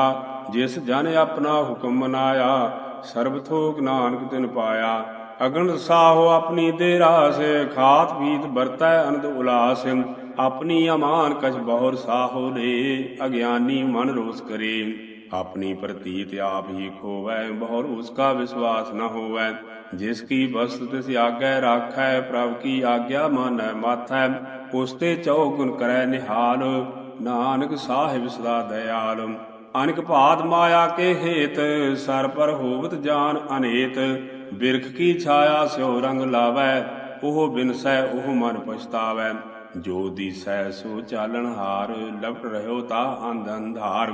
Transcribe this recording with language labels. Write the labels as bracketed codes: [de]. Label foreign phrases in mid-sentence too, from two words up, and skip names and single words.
[hi] जिस जन अपणा हुकम मनाइआ, सरब थोक नानक तिन पाइआ। अगन साहो अपणी दे रास, खात पीत वरतै अनंद उलास। अपणी अमान कछ बहुर साहो ले, अगिआनी मन रोस करे। अपनी प्रतीत आप ही खोवै, बहुर उसका विश्वास न होवै। जिसकी वस्तु तिस आज्ञा राखै, प्रभु की आज्ञा मानै माथै। उसते चौगुन करै निहाल, नानक साहिब सदा दयाल। अनिक भात माया के हेत, सर पर होवत जान अनेत। बिरख की छाया स्यो रंग लावै, ओह बिनसै ओह मन पछतावै। जो दिसै सो चालन हार, लपट रह्यो ता अंध अंधार।